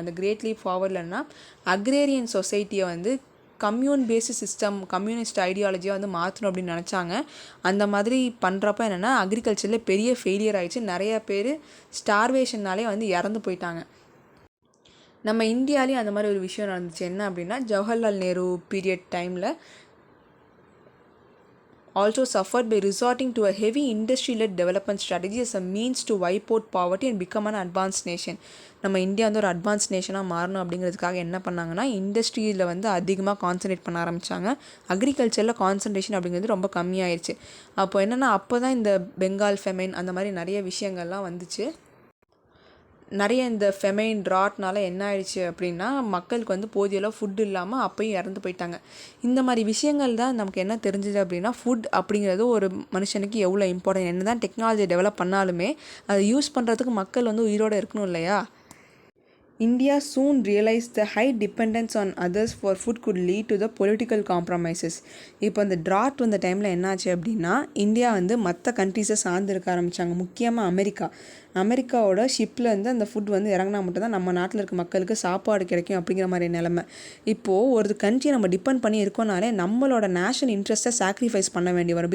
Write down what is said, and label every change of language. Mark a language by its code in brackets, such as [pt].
[ta] அந்த great leaf ஃபார்வர்டில்னா agrarian சொசைட்டியை வந்து commune based system, communist ஐடியாலஜியாக வந்து மாற்றணும் அப்படின்னு நினச்சாங்க. அந்த மாதிரி பண்ணுறப்ப என்னென்னா அக்ரிகல்ச்சரில் பெரிய ஃபெயிலியர் ஆகிடுச்சு. நிறையா பேர் ஸ்டார்வேஷன்னாலே வந்து இறந்து போயிட்டாங்க. நம்ம இந்தியாவிலேயும் அந்த மாதிரி ஒரு விஷயம் நடந்துச்சு. என்ன அப்படின்னா ஜவஹர்லால் நேரு பீரியட் டைமில் [en] also suffered by resorting to a heavy industry-led development strategy as a means to wipe out poverty and become an advanced nation. [ta] நம்ம இந்தியா வந்து ஒரு அட்வான்ஸ் நேஷனாக மாறணும் அப்படிங்கிறதுக்காக என்ன பண்ணாங்கன்னா இண்டஸ்ட்ரியில் வந்து அதிகமாக கான்சன்ட்ரேட் பண்ண ஆரம்பித்தாங்க. அக்ரிகல்ச்சரில் கான்சன்ட்ரேஷன் அப்படிங்கிறது ரொம்ப கம்மியாயிடுச்சு. அப்போ என்னென்னா அப்போ தான் இந்த பெங்கால் ஃபெமைன் அந்த மாதிரி நிறைய விஷயங்கள்லாம் வந்துச்சு. நிறைய இந்த ஃபெமைன் ட்ராட்னால என்ன ஆயிடுச்சு அப்படின்னா மக்களுக்கு வந்து போதிய அளவு ஃபுட் இல்லாமல் அப்போயும் இறந்து போயிட்டாங்க. இந்த மாதிரி விஷயங்கள் தான் நமக்கு என்ன தெரிஞ்சுது அப்படின்னா ஃபுட் அப்படிங்கிறது ஒரு மனுஷனுக்கு எவ்வளோ இம்பார்ட்டன்ட். என்ன தான் டெக்னாலஜி டெவலப் பண்ணாலுமே அதை யூஸ் பண்ணுறதுக்கு மக்கள் வந்து உயிரோடு இருக்கணும் இல்லையா? [en] India soon realized the high dependence on others for food could lead to the political compromises. [ta] இப்போ அந்த ட்ராட் வந்த டைமில் என்னாச்சு அப்படின்னா இந்தியா வந்து மற்ற கண்ட்ரீஸை சார்ந்து இருக்க ஆரம்பித்தாங்க. முக்கியமாக அமெரிக்காவோட ஷிப்பில் வந்து அந்த ஃபுட் வந்து இறங்கினா மட்டும்தான் நம்ம நாட்டில் இருக்க மக்களுக்கு சாப்பாடு கிடைக்கும் அப்படிங்கிற மாதிரி நிலைமை. இப்போது ஒரு கண்ட்ரியை நம்ம டிபெண்ட் பண்ணி இருக்கோனாலே நம்மளோட நேஷனல் இன்ட்ரெஸ்ட்டை சாக்ரிஃபைஸ் பண்ண வேண்டி வரும்.